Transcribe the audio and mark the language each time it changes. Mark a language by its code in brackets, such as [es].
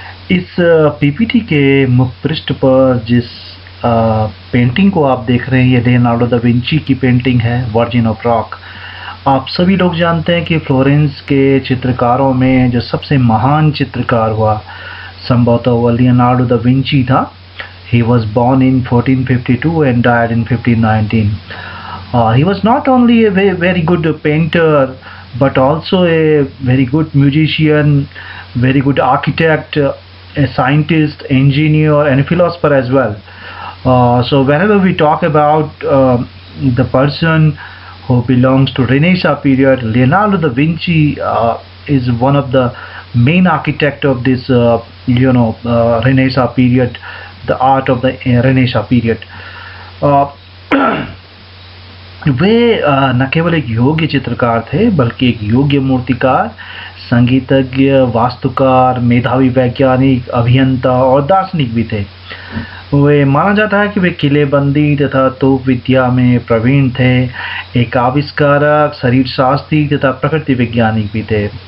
[hi] इस पीपीटी के मुख पृष्ठ पर जिस पेंटिंग को आप देख रहे हैं, ये लियोनार्डो दा विंची की पेंटिंग है, वर्जिन ऑफ रॉक। आप सभी लोग जानते हैं कि फ्लोरेंस के चित्रकारों में जो सबसे महान चित्रकार हुआ, संभवतः वो लियोनार्डो दा विंची था। [en] He was born in 1452 and died in 1519. He was not only a very good painter, but also a very good musician, very good architect, a scientist, engineer, and a philosopher as well. So whenever we talk about the person who belongs to Renaissance period, Leonardo da Vinci is one of the main architect of this Renaissance period, the art of the Renaissance period. [hi] वे न केवल एक योग्य चित्रकार थे, बल्कि एक योग्य मूर्तिकार, संगीतज्ञ, वास्तुकार, मेधावी वैज्ञानिक, अभियंता और दार्शनिक भी थे। वे माना जाता है कि वे किलेबंदी तथा तोप विद्या में प्रवीण थे, एक आविष्कारक, शरीर शास्त्री तथा प्रकृति वैज्ञानिक भी थे।